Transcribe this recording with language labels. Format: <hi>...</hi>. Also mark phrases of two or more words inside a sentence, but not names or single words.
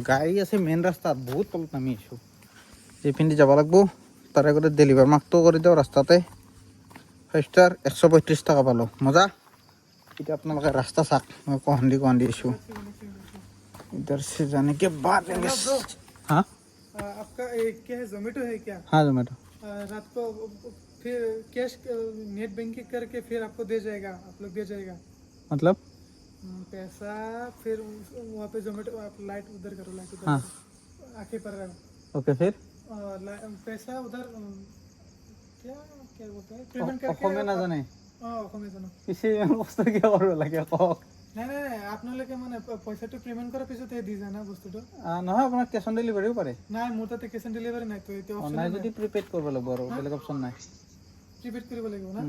<as>গাড়ী আছে মেইন ৰাস্তাত, বহুত তলত নামি আছোঁ। এইপিনেদি যাব লাগিব, তাৰে আগতে ডেলিভাৰ মাৰ্কটো কৰি দিওঁ ৰাস্তাতে। 5 ষ্টাৰ 135 টকা পালোঁ, মজা। এতিয়া আপোনালোকে ৰাস্তা চাওক, মই কহান্দি আছোঁ</as> <hi>इधर से जाने के बाद हा आपका क्या है, जोमेटो है क्या? हाँ जोमेटो। रात को फिर</hi> <en>cash net banking</en> <hi>करके फिर आपको दे जाएगा, आप लोग दे जाएगा मतलब पैसा। फिर वहाँ पे जोमेटो आप लाइट उधर करो, लाइट उधर हाँ करो, आंखें पर रखो। ओके फिर पैसा उधर क्या क्या बोलते हैं, पेमेंट करके</hi> <as>অসমীয়া নাজানে অসমীয়া জানো। পিছে ইমান কষ্ট কিয় কৰিব লাগে কওক নাই নাই নাই, আপোনালোকে মানে পইচাটো পেমেন্ট কৰাৰ পিছতহে দি যায় না বস্তুটো। নহয় আপোনাৰ</as> <en>cash on deliveryও</en> <as>পাৰে নাই মোৰ তাতে</as> <en>cash on delivery</en> <as>নাই, তো এতিয়া অপশ্যন নাই যদি প্ৰিপেইড কৰিব লাগিব আৰু বেলেগ অপশ্যন নাই প্ৰিপেড কৰিব লাগিব না।</as>